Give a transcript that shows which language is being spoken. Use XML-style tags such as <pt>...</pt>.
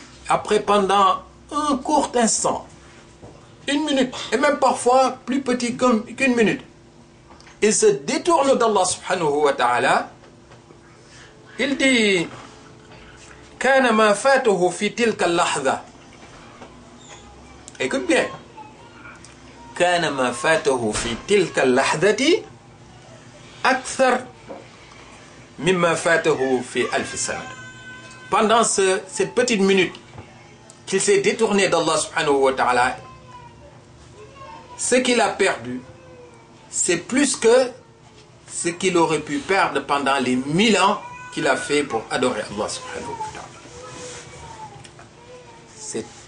<fr>Après, pendant un court instant, une minute, et même parfois plus petit qu'une minute, il se détourne d'Allah subhanahu wa ta'ala. Il dit,</fr> <ar>كان ما فاته في تلك اللحظة.</ar> <fr>Écoute bien.</fr> <ar>كان ما فاته في تلك اللحظة أكثر مما فاته في ألف سنة.</ar> <fr>Pendant cette petite minute qu'il s'est détourné d'Allah subhanahu wa ta'ala, ce qu'il a perdu, c'est plus que ce qu'il aurait pu perdre pendant les 1000 ans qu'il a fait pour adorer Allah subhanahu wa ta'ala.</fr>